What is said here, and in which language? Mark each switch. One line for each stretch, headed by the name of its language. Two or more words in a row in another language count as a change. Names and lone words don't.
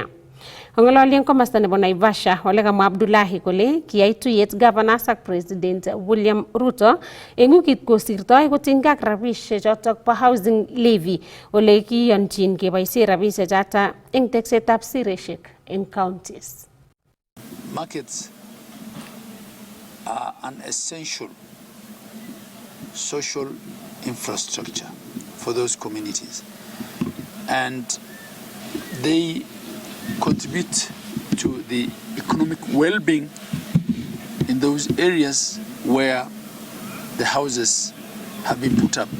Kalenjin: Ong'ololi eng komosta nebo Naivasha ole kamwa Abdullahi kole kiyai tuyet governors ak president William Ruto eng wikit kosirtoi kotinygei ak rabisiek chotok bo
English: housing levy
Kalenjin: ole kiyonchin keboisie rabisiek chotok eng teksetab siresiek eng counties.
English: Markets are an essential social infrastructure for those communities, and they contribute to the economic well-being in those areas where the houses have been put up.